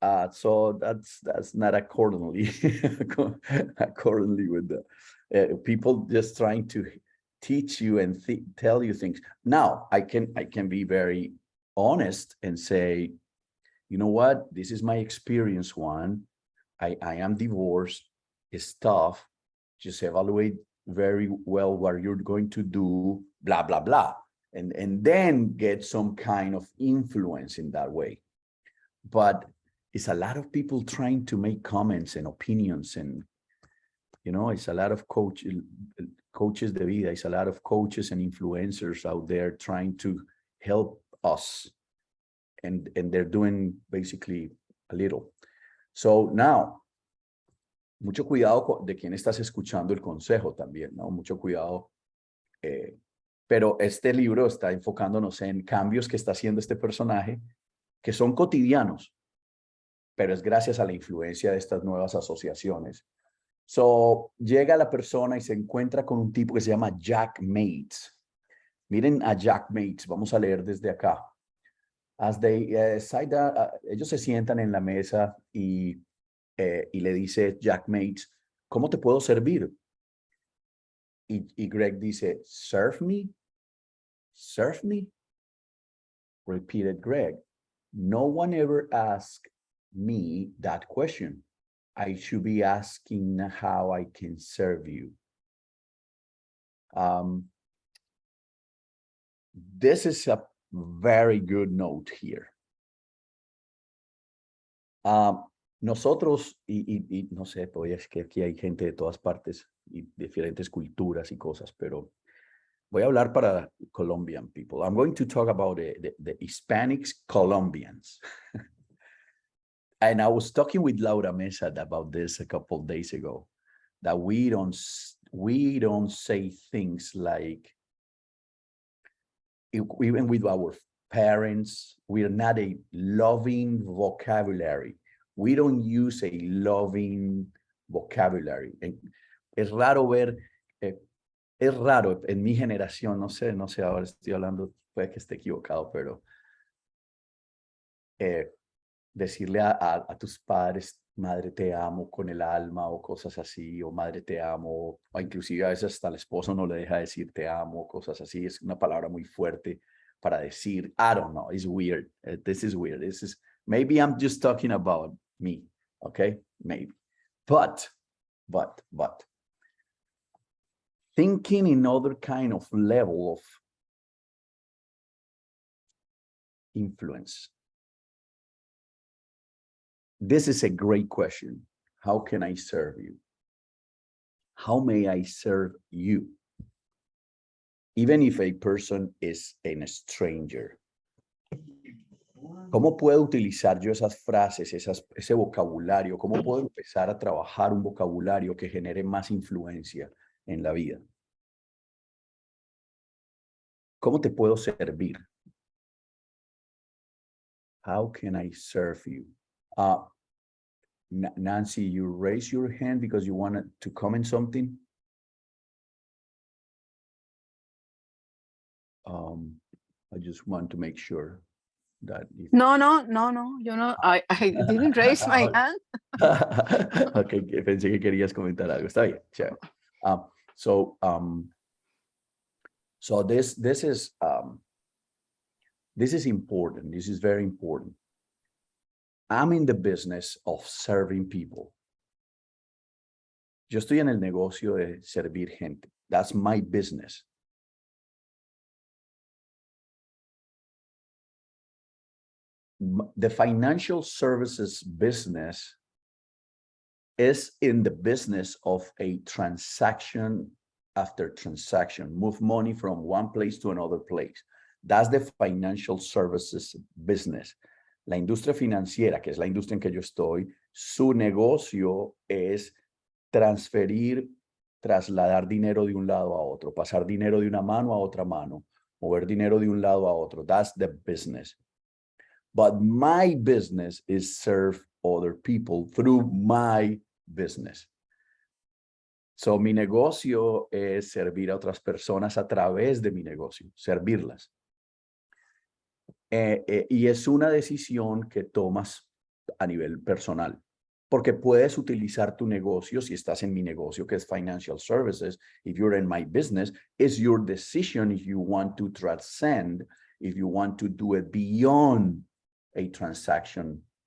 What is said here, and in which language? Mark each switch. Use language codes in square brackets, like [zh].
[en] So that's not accordingly with the people just trying to teach you and tell you things. Now I can be very honest and say, you know what, this is my experience, Juan. I am divorced. It's tough. Just evaluate very well what you're going to do, blah, blah, blah. And then get some kind of influence in that way. But it's a lot of people trying to make comments and opinions, and it's a lot of coaches [es] de vida. [en] It's a lot of coaches and influencers out there trying to help us, and they're doing basically a little. So now, [es] mucho cuidado de quién estás escuchando el consejo también, ¿no? Mucho cuidado. Pero este libro está enfocándonos en cambios que está haciendo este personaje, que son cotidianos, pero es gracias a la influencia de estas nuevas asociaciones. So, llega la persona y se encuentra con un tipo que se llama Jack Mates. Miren a Jack Mates, vamos a leer desde acá. [en] As they [es] ellos se sientan en la mesa y le dice Jack Mates, ¿cómo te puedo servir? Y Greg dice, [en] serve me? Serve me? Repeated Greg. No one ever asked me that question. I should be asking how I can serve you. This is a very good note here. [es] Nosotros, y no sé, pues es que aquí hay gente de todas partes y diferentes culturas y cosas, pero voy a hablar para [en] Colombian people. I'm going to talk about the Hispanics Colombians. And I was talking with Laura Mesa about this a couple of days ago, that we don't say things like, even with our parents, we're not a loving vocabulary. We don't use a loving vocabulary. [es] Es raro ver, es raro en mi generación, no sé, ahora estoy hablando, puede que esté equivocado, pero decirle a tus padres, madre te amo con el alma, o cosas así, o madre te amo, o inclusive a veces hasta el esposo no le deja decir te amo, cosas así. Es una palabra muy fuerte para decir, [en] I don't know, it's weird. This is weird. Maybe I'm just talking about me, okay? Maybe. But, thinking in other kind of level of influence. This is a great question. How can I serve you? How may I serve you? Even if a person is a stranger. [es] ¿Cómo puedo utilizar yo esas frases, ese vocabulario? ¿Cómo puedo empezar a trabajar un vocabulario que genere más influencia en la vida? ¿Cómo te puedo servir? [en] How can I serve you? Nancy, you raise your hand because you wanted to comment something. I just want to make sure that if... No. [es] Yo no. [en] I didn't raise my hand. [es] Okay, pensé que querías comentar algo. Está bien. Chévere. [en] So this is important. This is very important. I'm in the business of serving people. [es] Yo estoy en el negocio de servir gente. [en] That's my business. The financial services business is in the business of a transaction after transaction, move money from one place to another place. That's the financial services business. [es] La industria financiera, que es la industria en que yo estoy, su negocio es transferir, trasladar dinero de un lado a otro, pasar dinero de una mano a otra mano, mover dinero de un lado a otro. [en] That's the business. But my business is serve other people through my business. [es] So mi negocio es servir a otras personas a través de mi negocio, servirlas. Y es una decisión que tomas a nivel personal, porque puedes utilizar tu negocio, si estás en mi negocio, que es [en] financial services, if you're in my business, it's your decision if you want to transcend, if you want to do it beyond a transaction.